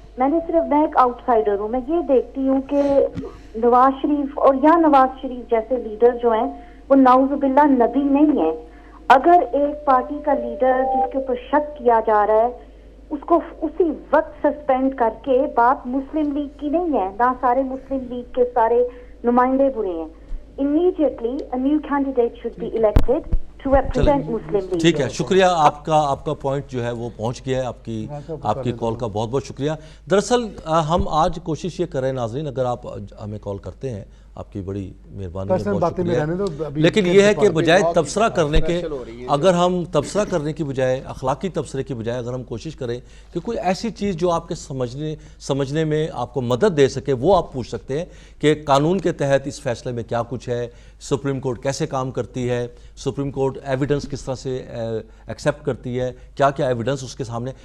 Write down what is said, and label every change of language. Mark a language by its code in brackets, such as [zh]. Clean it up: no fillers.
[ur] میں ایک out cider ہوں. میں یہ دیکھتی ہوں کہ نواز شریف اور یا نواز شریف جیسے لیڈر جو ہیں وہ نعوذ باللہ نبی نہیں ہیں. اگر ایک پارٹی کا لیڈر جس کے اوپر شک کیا جا رہا ہے اس کو اسی وقت سسپینڈ کر کے، بات مسلم لیگ کی نہیں ہے، نہ سارے مسلم لیگ کے سارے نمائندے برے ہیں. [en] Immediately a new candidate should be elected to represent Muslim League. [ur] ٹھیک ہے، شکریہ. آپ کا پوائنٹ جو ہے وہ پہنچ گیا ہے. آپ کی کال کا بہت بہت شکریہ. دراصل ہم آج کوشش یہ کر رہے ہیں ناظرین، اگر آپ ہمیں کال کرتے ہیں آپ کی بڑی مہربانی ہے، بہت شکریہ. لیکن یہ ہے کہ بجائے تبصرہ کرنے کے، اگر ہم تبصرہ کرنے کی بجائے، اخلاقی تبصرے کی بجائے اگر ہم کوشش کریں کہ کوئی ایسی چیز جو آپ کے سمجھنے میں آپ کو مدد دے سکے، وہ آپ پوچھ سکتے ہیں کہ قانون کے تحت اس فیصلے میں کیا کچھ ہے، سپریم کورٹ کیسے کام کرتی ہے، سپریم کورٹ ایویڈنس کس طرح سے ایکسیپٹ کرتی ہے، کیا کیا ایویڈنس اس کے سامنے.